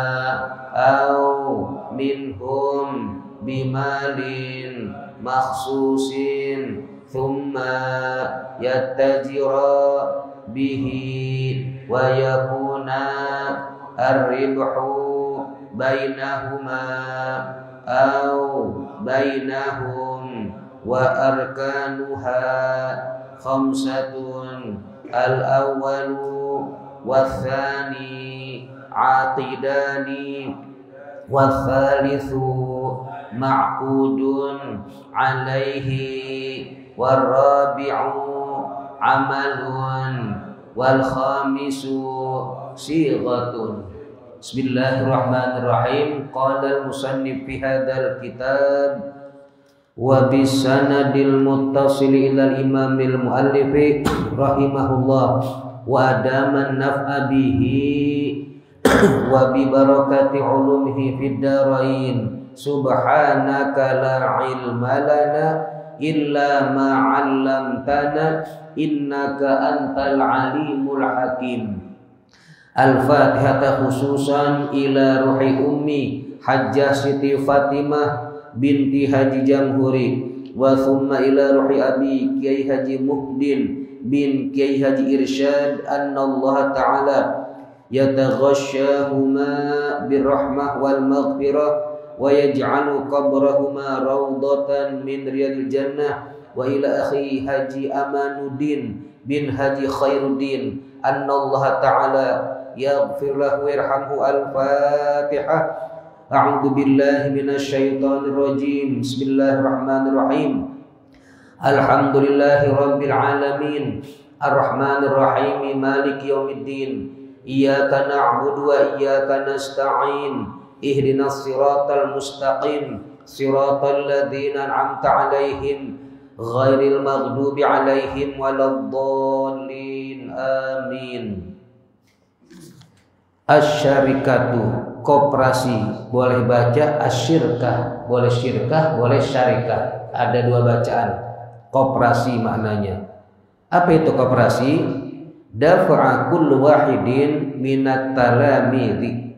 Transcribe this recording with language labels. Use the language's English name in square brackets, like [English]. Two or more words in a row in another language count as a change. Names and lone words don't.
[Arabic] أو منهم بمال مخصوص ثم يتجر به ويكون الربح بينهما أو بينهم وأركانها خمسة الأول والثاني عاقدان والثالث معقود عليه والرابع عمل والخامس صيغة. بسم الله الرحمن الرحيم. قال المصنف في هذا الكتاب وبسنده المتصل إلى الإمام المؤلف رحمه الله وأدام النفع به وببركة علومه في الدارين. سبحانك لا علم لنا إلا ما علمتنا إنك أنت العليم الحكيم. Al-Fatihah khususan ila ruhi ummi Hajjah Siti Fatimah binti Haji Jamhuri wa thumma ila ruhi abi Kiai Haji Muhdin bin Kiai Haji Irsyad anna Allah ta'ala يتغشاهما بالرحمة والمغفرة ويجعل قبرهما روضة من رياض الجنة وإلى أخي Haji Amanuddin بن Haji Khairuddin أن الله تعالى يغفر له وارحمه. Al-Fatihah. أعوذ بالله من الشيطان الرجيم. بسم الله الرحمن الرحيم. الحمد لله رب العالمين. الرحمن الرحيم. مالك يوم الدين. إياك نعبد وإياك نستعين. اهدنا الصراط المستقيم. صراط الذين أنعمت عليهم غير المغضوب عليهم ولا الضالين. Amin. [Indonesian] Asyarikatu koperasi, boleh baca asyirkah, boleh syirkah, boleh syarikah. Ada dua bacaan. Koperasi maknanya. Apa itu koperasi? [Arabic] دفع كل واحد من التلاميذ.